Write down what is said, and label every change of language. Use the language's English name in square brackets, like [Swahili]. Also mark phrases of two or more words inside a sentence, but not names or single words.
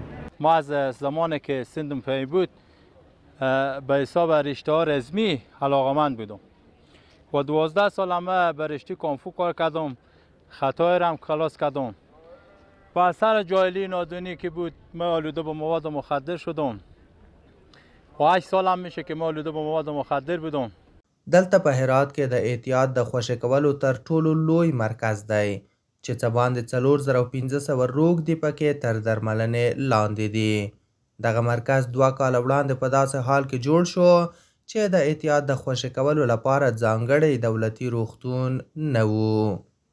[Persian] ما از زمانی که سنم پایین بود به حساب رشته ها رزمی علاقمند بودم و 12 سال همه برشتی کانفو کار کردم، خطای رم خلاص کردم. با اثر جاهلی نادونی که بود من آلوده به مواد مخدر شدم. و 8 سال هم میشه که ما آلوده به مواد مخدر بودم. [Pashto] دلته په هرات کې د اعتیاد د خوشې کولو تر ټولو لوی مرکز دی چې څه باندې 4500 روږ دي پکې تر درملنې لاندې دي. دغه مرکز 2 کاله وړاندې په داسې حال کې جوړ شو چې د اعتیاد د خوشې کولو لپاره ځانګړی دولتي روغتون نه و.